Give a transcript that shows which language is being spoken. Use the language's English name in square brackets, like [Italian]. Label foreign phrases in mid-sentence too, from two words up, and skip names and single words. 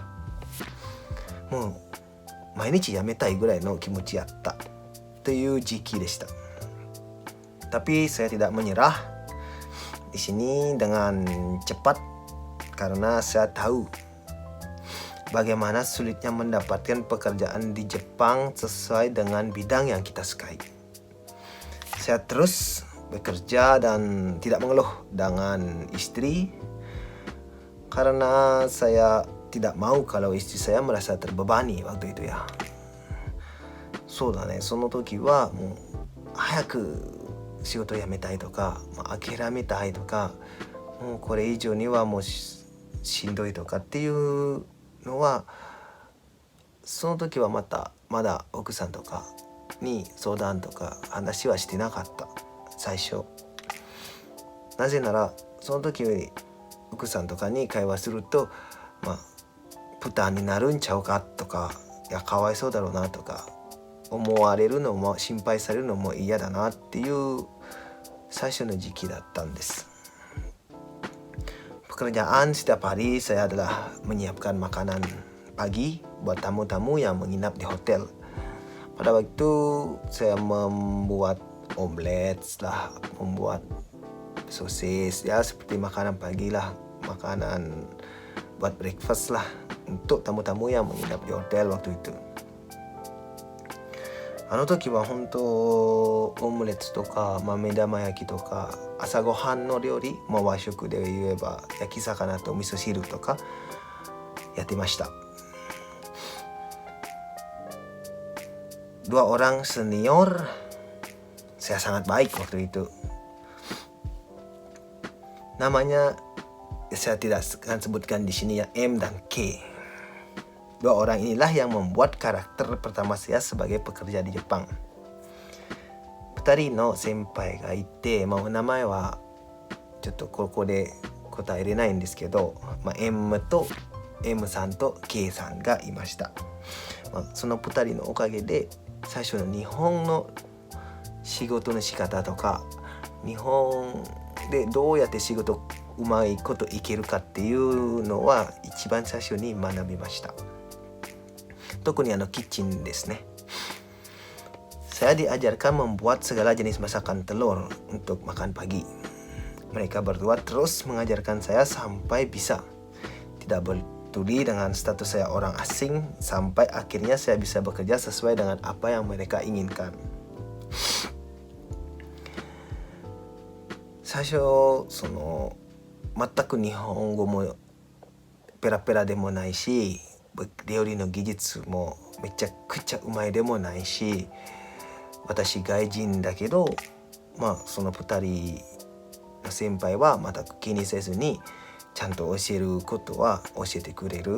[Japanese] もう毎日やめたいぐらいの気持ちやったという時期でした。 [Indonesian] Tapi saya tidak menyerah di sini dengan cepat karena saya tahu bagaimana sulitnya mendapatkan pekerjaan di Jepang sesuai dengan bidang yang kita sukai. Saya terus bekerja dan tidak mengeluh dengan istri karena saya tidak mau kalau istri saya merasa terbebani waktu itu ya. [Japanese] そうだね、その時はもう早く仕事を辞めたいとか、諦めたいとか、もうこれ以上にはもう しんどいとかっていうのは、その時はまだ奥さんとかに相談とか話はしてなかった最初。なぜならその時奥さんとかに会話すると、負担になるんちゃうかとか、いやかわいそうだろうなとか思われるのも心配されるのも嫌だなっていう最初の時期だったんです。 [Indonesian] Pekerjaan setiap hari saya adalah menyiapkan makanan pagi buat tamu-tamu yang menginap di hotel. Pada waktu itu saya membuat omelet lah, membuat sosis, ya seperti makanan pagi lah, makanan buat breakfast lah untuk tamu-tamu yang menginap di hotel waktu itu. [Japanese] あの時は本当オムレツとか目玉焼きとか朝ごはんの料理、和食で言えば焼き魚と味噌汁とかやってました。 [Indonesian] Dua orang senior saya sangat baik waktu itu. Namanya saya tidak akan sebutkan di sini ya, M dan K. Dua orang inilah yang membuat karakter pertama saya sebagai pekerja di Jepang. [Japanese] 二人の先輩がいて、名前はちょっとここで答えれないんですけど、M と M さんと K さんがいました。その二人のおかげで最初の日本の仕事の仕方とか、日本でどうやって仕事うまいこといけるかっていうのは一番最初に学びました。特にキッチンですね。 [Indonesian] Saya diajarkan membuat segala jenis masakan telur untuk makan pagi. Mereka berdua terus mengajarkan saya sampai bisa. Tidak peduli dengan status saya orang asing, sampai akhirnya saya bisa bekerja sesuai dengan apa yang mereka inginkan. [Japanese] 最初全く日本語もペラペラでもないし、料理の技術もめちゃくちゃうまいでもないし、私外人だけど、その2人の先輩は全く気にせずにちゃんと教えることは教えてくれる。